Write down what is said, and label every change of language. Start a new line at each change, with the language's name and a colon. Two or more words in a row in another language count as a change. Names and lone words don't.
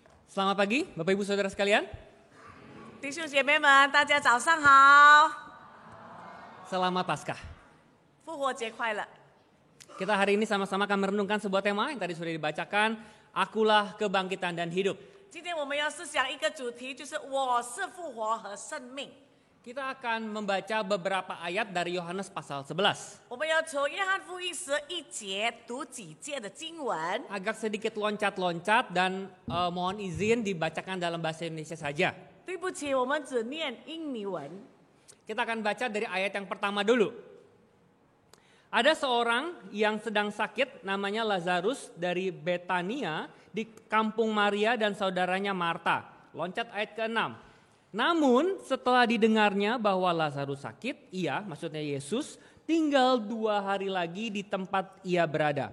Indonesian: Selamat pagi, Bapak Ibu Saudara sekalian.
Chinese: 弟兄姐妹们，大家早上好，
Indonesian: Selamat Paskah.
Chinese: 复活节快乐！
Indonesian: Kita hari ini sama-sama akan merenungkan sebuah tema yang tadi sudah dibacakan. Akulah kebangkitan dan hidup.
Chinese: 今天我们要思想一个主题，就是我是复活和生命。
Indonesian: Kita akan membaca beberapa ayat dari Yohanes pasal 11.
Chinese: 我们要从约翰福音11节读几节的经文。
Indonesian: Agak sedikit loncat-loncat dan mohon izin dibacakan dalam bahasa Indonesia saja.
Chinese: 对不起，我们只念印尼文。
Indonesian: Kita akan baca dari ayat yang pertama dulu. Ada seorang yang sedang sakit namanya Lazarus dari Betania di kampung Maria dan saudaranya Marta. Loncat ayat ke-6. Namun setelah didengarnya bahwa Lazarus sakit, maksudnya Yesus, tinggal 2 hari lagi di tempat ia berada.